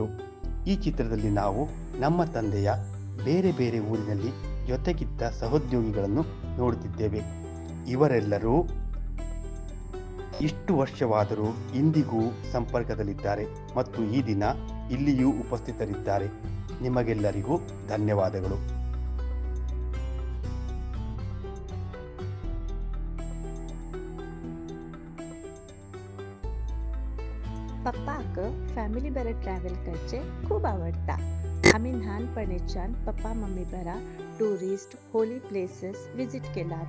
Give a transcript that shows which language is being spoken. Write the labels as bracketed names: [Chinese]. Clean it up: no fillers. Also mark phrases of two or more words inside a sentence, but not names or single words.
[Kannada] ಈ ಚಿತ್ರದಲ್ಲಿ ನಾವು ನಮ್ಮ ತಂದೆಯ ಬೇರೆ ಬೇರೆ ಊರಿನಲ್ಲಿ ಜೊತೆಗಿದ್ದ ಸಹೋದ್ಯೋಗಿಗಳನ್ನು ನೋಡುತ್ತಿದ್ದೇವೆ. ಇವರೆಲ್ಲರೂ ಇಷ್ಟು ವರ್ಷವಾದರೂ ಇಂದಿಗೂ ಸಂಪರ್ಕದಲ್ಲಿದ್ದಾರೆ ಮತ್ತು ಈ ದಿನ ಇಲ್ಲಿಯೂ ಉಪಸ್ಥಿತರಿದ್ದಾರೆ. ನಿಮಗೆಲ್ಲರಿಗೂ ಧನ್ಯವಾದಗಳು. [Konkani] पप्पाक फॅमिली बरं ट्रॅव्हल करचे खूप आवडता. आम्ही ल्हानपणीच्यान पप्पा मम्मी बरा [English] tourist holy places visit [Konkani] केलात.